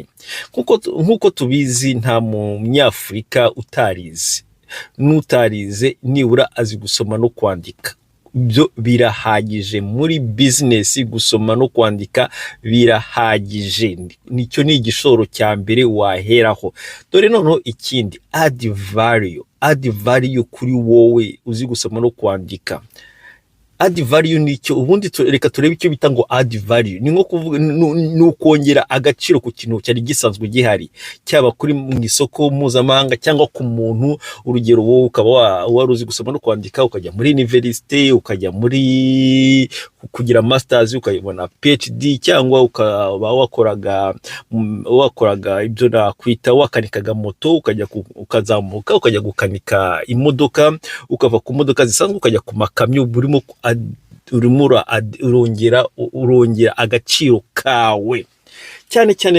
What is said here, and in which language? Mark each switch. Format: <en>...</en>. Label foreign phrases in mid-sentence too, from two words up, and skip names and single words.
<rw>Nkuko tubizi, nta munyafurika utarize, n'utarize nibura azi gusoma no kwandika. Byo birahagije muri business, gusoma no kwandika birahagije. Nicyo ni igishoro cya mbere waheraho. Dore noneho ikindi,</rw> <en>add value</en> <rw>kuri wowe uzi gusoma no kwandika.</rw> <en>Add value</en> <rw>nicyo ubundi reka turebe icyo bita ngo</rw> <en>add value.</en> <rw>Ni nko kuvuga n'ukongera agaciro ku kintu cyari gisanzwe gihari, cyaba kuri mu isoko mpuzamahanga cyangwa ku muntu. Urugero, wowe ukaba wari uzi gusoma no kwandika, ukajya muri university, ukajya muri kugira masters, ukayibona PhD, cyangwa ukaba wakoraga ibyo nakwita wakanikaga moto, ukazamuka ukajya gukanika imodoka, ukava ku modoka zisanzwe ukajya ku makamyo, burimo urongera agaciro kawe cyane.</rw>